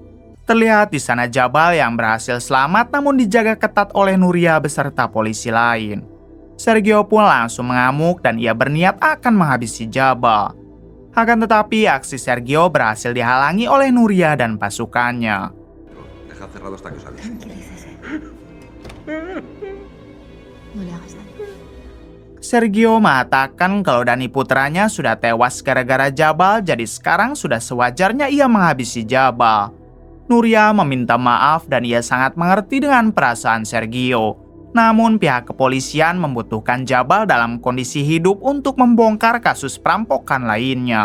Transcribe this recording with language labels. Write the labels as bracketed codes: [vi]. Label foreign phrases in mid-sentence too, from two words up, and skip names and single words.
[id] Terlihat di sana Jabal yang berhasil selamat namun dijaga ketat oleh Nuria beserta polisi lain. Sergio pun langsung mengamuk dan ia berniat akan menghabisi Jabal. Akan tetapi aksi Sergio berhasil dihalangi oleh Nuria dan pasukannya. [es] Deja cerrado hasta que os avise. [id] Sergio mengatakan kalau Dani putranya sudah tewas gara-gara Jabal, jadi sekarang sudah sewajarnya ia menghabisi Jabal. Nuria meminta maaf dan ia sangat mengerti dengan perasaan Sergio. Namun pihak kepolisian membutuhkan Jabal dalam kondisi hidup untuk membongkar kasus perampokan lainnya.